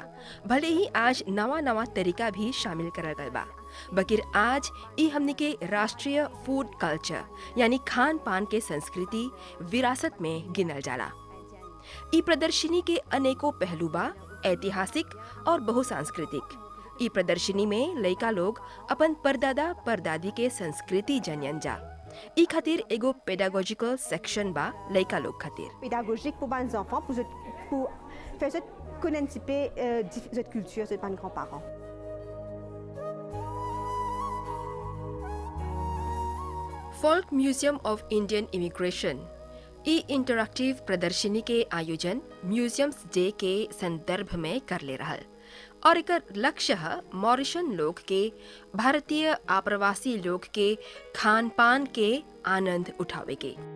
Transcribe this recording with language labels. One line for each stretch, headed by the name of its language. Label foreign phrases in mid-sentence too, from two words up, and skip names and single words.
Bhojpuri: भले ही आज नवा नवा तरीका भी शामिल करल गल बा, बकिर आज ई हमनी के राष्ट्रीय फूड कल्चर यानी खान पान के संस्कृति विरासत में गिनल जाला। ई प्रदर्शनी के अनेकों पहलू बा, ऐतिहासिक और बहुसांस्कृतिक। ई प्रदर्शनी में लइका लोग अपन परदादा परदादी के संस्कृति जनयन जा। ई खातिर एगो
English: pedagogical section
Bhojpuri: बा लइका लोग खातिर।
French: Pédagogique pour les enfants, pour faire connaître un petit peu cette culture de nos grands-parents.
Bhojpuri: फोल्क म्यूजियम ऑफ इंडियन इमिग्रेशन ई इंटरैक्टिव प्रदर्शनी के आयोजन म्यूजियम्स डे के संदर्भ में कर ले रहल और एकर लक्ष्य है मॉरिशन लोग के भारतीय आप्रवासी लोग के खान पान के आनंद उठावे के।